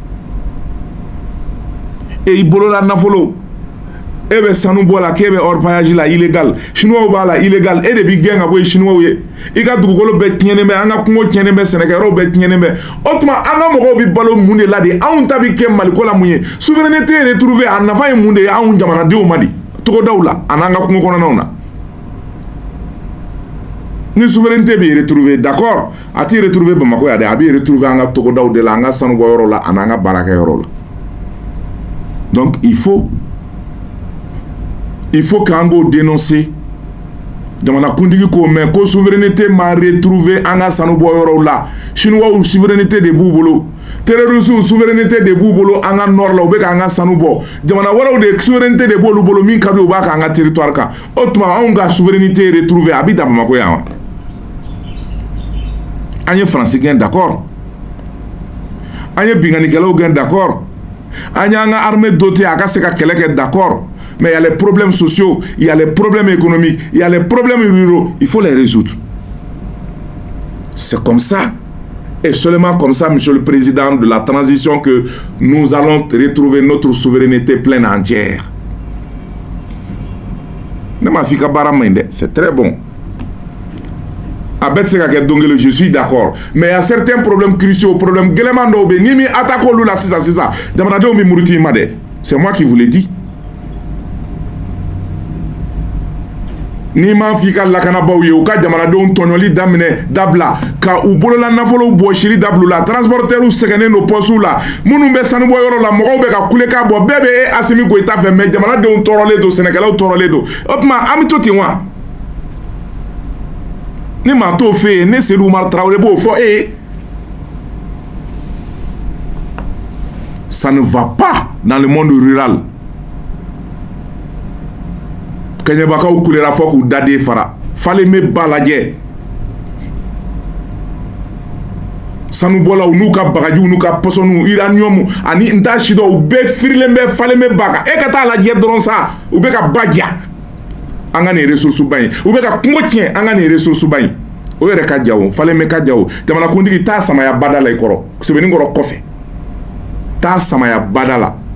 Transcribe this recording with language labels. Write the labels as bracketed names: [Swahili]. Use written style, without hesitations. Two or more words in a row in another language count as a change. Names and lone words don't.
[Bambara] i bolola nafolo e bɛ sanu bɔ la k'e bɛ orpaillage la illégal Chinois b'a la illégal e de b'i gɛn ka bɔ ye Chinois ye i ka dugukolo bɛɛ tiɲɛnen bɛ an ka kungo tiɲɛnen bɛ sɛnɛkɛyɔrɔw bɛɛ tiɲɛnen bɛ o tuma an ka mɔgɔw bɛ balo mun de la de anw ta bɛ kɛ Maliko la mun ye [French] souveraineté retrouvée [Bambara] a nafa ye mun de ye anw jamanadenw ma di togodaw la a n'an ka kungo kɔnɔnaw na ni souveraineté bɛ retrouver d'accord a t'i retrouver Bamako ya dɛ a bɛ retrouver an ka togodaw de la an ka sanubɔyɔrɔw la a n'an ka baarakɛyɔrɔw la [French] donc il faut [Bambara] qu'an k'o dénoncer jamanakuntigi k'o mɛn ko souveraineté ma retrouver an ka sanubɔyɔrɔw la Chinois souveraineté de b'u bolo terroristes souveraineté de b'u bolo an ka nord la u bɛ k'an ka sanu bɔ jamana wɛrɛw de souveraineté de b'olu bolo min ka di u b'a k'an ka territoire kan o tuma anw ka souveraineté retrouver a bɛ dan Bamako yan wa an ye Faransi gɛn d'accord an ye bingannikɛlaw gɛn d'accord an y'an ka [French] armée dotée [Bambara] a ka se ka kɛlɛ kɛ d'accord. [French] Mais il y a les problèmes sociaux, il y a les problèmes économiques, il y a les problèmes ruraux. Il faut les résoudre. C'est comme ça, et seulement comme ça, Monsieur le Président, de la transition que nous allons retrouver notre souveraineté pleine et entière. C'est très bon. Je suis d'accord. Mais il y a certains problèmes cruciaux, problèmes c'est moi qui vous l'ai dit. [Bambara] Ni ma fi ka lakanabaw ye u ka jamanadenw tɔɲɔli daminɛ dabila ka u bolola nafolow bɔsili dabila transporteurs sɛgɛnnen no poste la minnu bɛ sanubɔ yɔrɔ la mɔgɔw bɛ ka kulekan bɔ bɛɛ bɛ Asimi Goyita fɛ mais jamanadenw tɔɔrɔlen don sɛnɛkɛlaw tɔɔrɔlen don o tuma an bɛ to ten wa ni maa t'o fɛ yen ne Seydou Oumar Traoré b'o fɔ e ye [French] ça ne va pas dans le monde rural. [Bambara] Kenyabakaw kulera fɔ k'u daden fara falen bɛ ba lajɛ sanubɔlaw n'u ka bagajiw n'u ka pɔsɔniw uranium ani n t'a si dɔn u bɛɛ firilen bɛ falen bɛ ba kan e ka taa lajɛ dɔrɔn sa u bɛ ka ba ja an ka nin ressource ba in u bɛ ka kungo tiɲɛ an ka nin ressource ba in o yɛrɛ ka ja o falen bɛ ka ja o jamanakuntigi t'a samaya bada la i kɔrɔ sɛbɛnnikɔrɔ kɔfɛ t'a samaya bada la